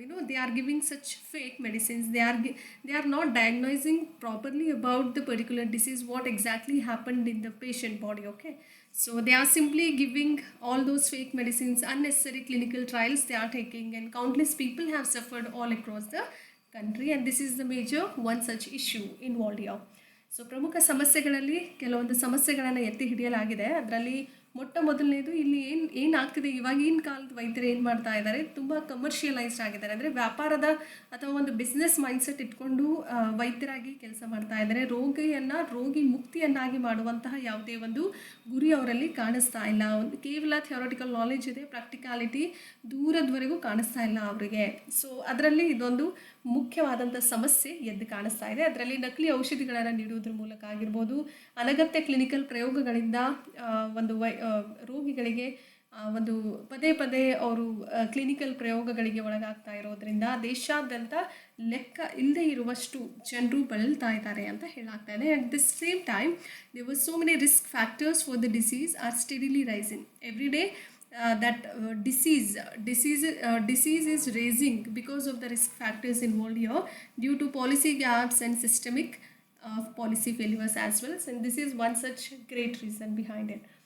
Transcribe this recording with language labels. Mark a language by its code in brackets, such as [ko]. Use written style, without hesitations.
[en] They are giving such fake medicines. They are not diagnosing properly about the particular disease, what exactly happened in the patient body. Okay, so they are simply giving all those fake medicines, unnecessary clinical trials they are taking, and countless people have suffered all across the country, and this is the major one such issue involved here. [kn] So ಪ್ರಮುಖ ಸಮಸ್ಯೆಗಳಲ್ಲಿ ಕೆಲವೊಂದು ಸಮಸ್ಯೆಗಳನ್ನು ಎತ್ತಿ ಹಿಡಿಯಲಾಗಿದೆ. ಅದರಲ್ಲಿ ಮೊದಲನೇದು ಇಲ್ಲಿ ಏನಾಗ್ತಿದೆ, ಇವಾಗಿನ ಕಾಲದ ವೈದ್ಯರು ಏನು ಮಾಡ್ತಾ ಇದ್ದಾರೆ, ತುಂಬ ಕಮರ್ಷಿಯಲೈಸ್ಡ್ ಆಗಿದ್ದಾರೆ. ಅಂದರೆ ವ್ಯಾಪಾರದ ಅಥವಾ ಒಂದು ಬಿಸ್ನೆಸ್ ಮೈಂಡ್ಸೆಟ್ ಇಟ್ಕೊಂಡು ವೈದ್ಯರಾಗಿ ಕೆಲಸ ಮಾಡ್ತಾ ಇದ್ದಾರೆ. ರೋಗಿ ಮುಕ್ತಿಯನ್ನಾಗಿ ಮಾಡುವಂತಹ ಯಾವುದೇ ಒಂದು ಗುರಿ ಅವರಲ್ಲಿ ಕಾಣಿಸ್ತಾ ಇಲ್ಲ. ಕೇವಲ ಥಿಯೋರಿಟಿಕಲ್ ನಾಲೆಜ್ ಇದೆ, ಪ್ರಾಕ್ಟಿಕಾಲಿಟಿ ದೂರದವರೆಗೂ ಕಾಣಿಸ್ತಾ ಇಲ್ಲ ಅವರಿಗೆ. ಸೊ ಅದರಲ್ಲಿ ಇದೊಂದು ಮುಖ್ಯವಾದಂಥ ಸಮಸ್ಯೆ ಎದ್ದು ಕಾಣಿಸ್ತಾ ಇದೆ. ಅದರಲ್ಲಿ ನಕಲಿ ಔಷಧಿಗಳನ್ನು ನೀಡುವುದರ ಮೂಲಕ ಆಗಿರ್ಬೋದು, ಅನಗತ್ಯ ಕ್ಲಿನಿಕಲ್ ಪ್ರಯೋಗಗಳಿಂದ ಒಂದು ರೋಗಿಗಳಿಗೆ ಒಂದು ಪದೇ ಅವರು ಕ್ಲಿನಿಕಲ್ ಪ್ರಯೋಗಗಳಿಗೆ ಒಳಗಾಗ್ತಾ ಇರೋದ್ರಿಂದ ದೇಶಾದ್ಯಂತ ಲೆಕ್ಕ ಇಲ್ಲದೆ ಇರುವಷ್ಟು ಜನರು ಬಳಲ್ತಾ ಇದ್ದಾರೆ ಅಂತ ಹೇಳಾಗ್ತಾ ಇದೆ. [en] At the same time there was so many risk factors for the disease are steadily rising every day. Disease is raising because of the risk factors involved here due to policy gaps and systemic policy failures as well. And this is one such great reason behind it.